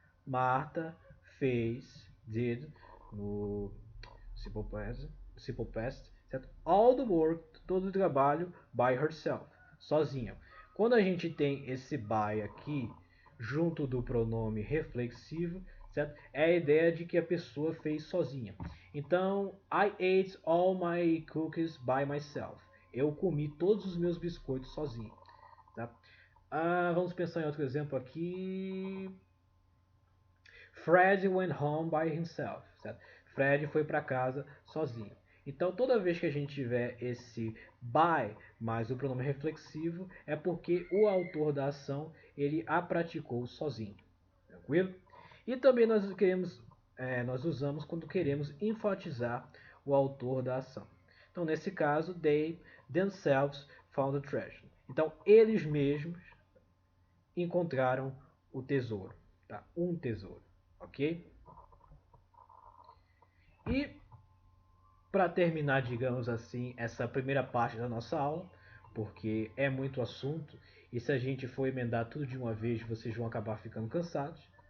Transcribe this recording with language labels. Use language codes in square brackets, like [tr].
[pt] Martha fez, did, no simple past, certo? [en] All the work, [pt] todo o trabalho, [en] by herself, [pt] sozinha. Quando a gente tem esse by aqui, junto do pronome reflexivo, certo? É a ideia de que a pessoa fez sozinha. Então, [en] I ate all my cookies by myself. [pt] Eu comi todos os meus biscoitos sozinho. Tá? Vamos pensar em outro exemplo aqui. [en] Fred went home by himself. [pt] Certo? Fred foi para casa sozinho. Então, toda vez que a gente tiver esse by mais o pronome reflexivo, é porque o autor da ação ele a praticou sozinho. Tranquilo? E também nós usamos quando queremos enfatizar o autor da ação. Então, nesse caso, [en] they themselves found the treasure. [pt] Então, eles mesmos encontraram o tesouro, tá? Um tesouro, ok? E para terminar, digamos assim, essa primeira parte da nossa aula, porque é muito assunto e se a gente for emendar tudo de uma vez, vocês vão acabar ficando cansados.